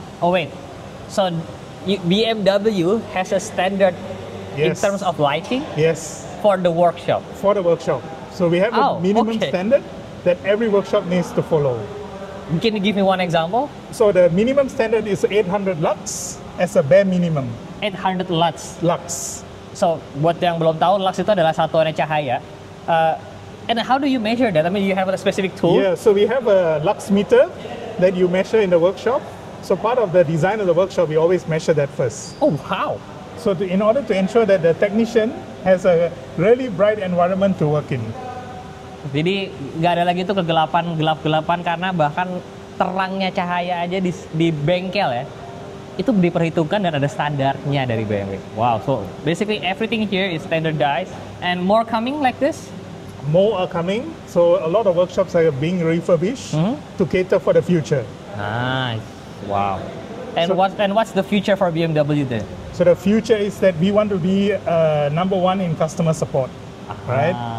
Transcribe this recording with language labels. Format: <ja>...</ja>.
<en>Oh wait, so BMW has a standard in Yes. terms of lighting Yes, for the workshop. for the workshop. So we have Oh, a minimum okay. standard that every workshop needs to follow. Can you give me one example? So the minimum standard is 800 lux as a bare minimum. 800 lux. Lux.</en> <id>So buat yang belum tahu, lux itu adalah satuan cahaya.</id> <en>And how do you measure that? I mean, you have a specific tool? Yeah, so we have a lux meter that you measure in the workshop. So part of the design of the workshop, we always measure that first. Oh, how? So in order to ensure that the technician has a really bright environment to work in.</en> <id>Jadi nggak ada lagi tuh kegelapan, gelap-gelapan karena bahkan terangnya cahaya aja di bengkel ya. Itu diperhitungkan dan ada standarnya dari BMW.</id> <en>Wow, so basically everything here is standardized and more coming like this? More are coming, so a lot of workshops are being refurbished to cater for the future. Nice. Wow. And So- what's the future for BMW then? So the future is that we want to be number one in customer support, right?</en>